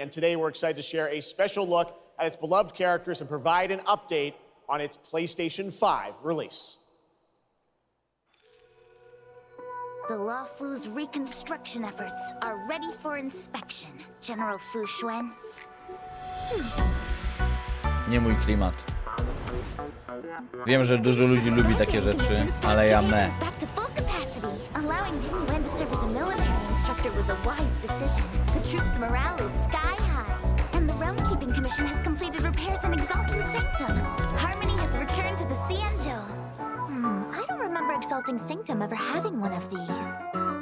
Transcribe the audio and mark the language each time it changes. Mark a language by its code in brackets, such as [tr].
[en] And today we're excited to share a special look at its beloved characters and provide an update on its PlayStation 5 release. The Law Fu's reconstruction efforts are ready for inspection, General Fu Xuan. [pl] Nie mój klimat. Wiem, że dużo ludzi lubi takie rzeczy, ale ja me. [en] Allowing Jimmy Wen to serve as a military instructor was a wise decision. The troops' morale is sky high, and the Realm Keeping Commission has completed repairs in Exalting Sanctum. Harmony has returned to the Xianzhou. I don't remember Exalting Sanctum ever having one of these.